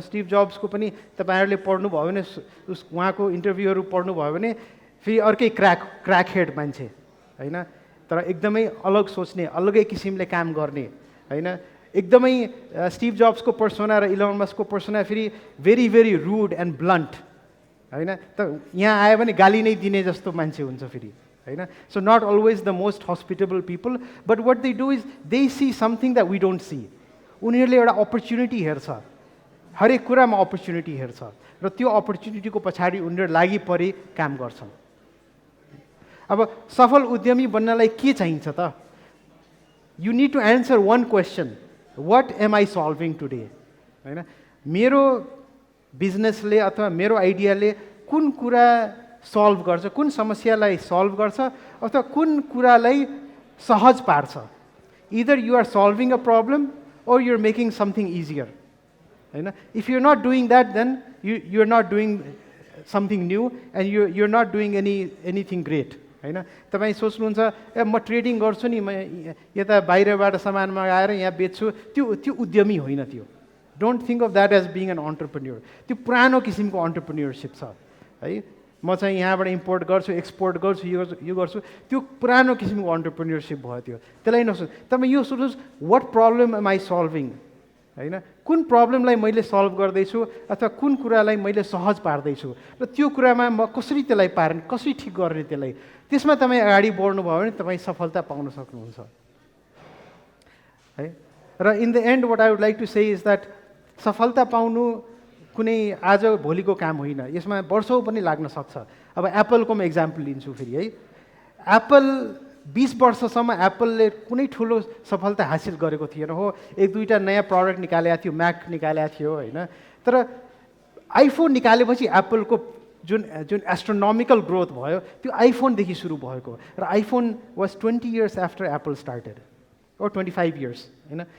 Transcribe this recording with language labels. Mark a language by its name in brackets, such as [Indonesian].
[Nepali] Steve जब्सको पनि तपाईँहरूले पढ्नुभयो भने, उहाँको इन्टरभ्यूहरू पढ्नुभयो भने फेरि अर्कै क्र्याक हेड मान्छे होइन। तर एकदमै अलग सोच्ने, अलगै किसिमले काम गर्ने होइन। एकदमै स्टिभ जब्सको पर्सोना र इलोन मस्कको पर्सोना फेरि [English] very very rude and blunt [Nepali] होइन। त यहाँ आयो भने गाली नै दिने जस्तो मान्छे हुन्छ फेरि होइन। [English] So not always the most hospitable people, but what they do is they see something that we don't see. [Nepali] उनीहरूले एउटा अपर्च्युनिटी हेर्छ, हरेक कुरामा अपर्च्युनिटी हेर्छ र त्यो अपर्च्युनिटीको पछाडि उनीहरू लागि परि काम गर्छन्। अब सफल उद्यमी बन्नलाई के चाहिन्छ त? [English] You need to answer one question, what am I solving today होइन। [Nepali] मेरो बिजनेसले अथवा मेरो आइडियाले कुन कुरा सल्भ गर्छ, कुन समस्यालाई सल्भ गर्छ अथवा कुन कुरालाई सहज पार्छ। [English] Either you are solving a problem or you're making something easier होइन। if you're not doing that then you're not doing something new and you're not doing anything great होइन। [Nepali] तपाईँ सोच्नुहुन्छ ए म ट्रेडिङ गर्छु नि, म यता बाहिरबाट सामान मगाएर यहाँ बेच्छु, त्यो उद्यमी होइन। [English] त्यो don't think of that as being an entrepreneur. [Nepali] त्यो पुरानो किसिमको अन्टरप्रेन्योरसिप छ है। म चाहिँ यहाँबाट इम्पोर्ट गर्छु, एक्सपोर्ट गर्छु, यो गर्छु, त्यो पुरानो किसिमको अन्टरप्रेन्योरसिप भयो त्यो। त्यसलाई नसोच। तपाईँ यो सोच्नुहोस् [English] What problem am I solving होइन। [Nepali] कुन प्रब्लमलाई मैले सल्भ गर्दैछु अथवा कुन कुरालाई मैले सहज पार्दैछु र त्यो कुरामा म कसरी त्यसलाई पार्ने, कसरी ठिक गर्ने त्यसलाई, त्यसमा तपाईँ अगाडि बढ्नुभयो भने तपाईँ सफलता पाउन सक्नुहुन्छ है। र [English] in the end what I would like to say is that [Nepali] सफलता पाउनु कुनै आज भोलिको काम होइन, यसमा वर्षौँ पनि लाग्न सक्छ। अब एप्पलको म इक्जाम्पल लिन्छु फेरि है। एप्पल 20 वर्षसम्म एप्पलले कुनै ठुलो सफलता हासिल गरेको थिएन हो। एक दुईवटा नयाँ प्रडक्ट निकालेको थियो, म्याक निकालेको थियो होइन। तर आइफोन निकालेपछि एप्पलको जुन एस्ट्रोनोमिकल ग्रोथ भयो त्यो आइफोनदेखि सुरु भएको र [English] iPhone was 20 years after Apple started or 25 years [Nepali] होइन।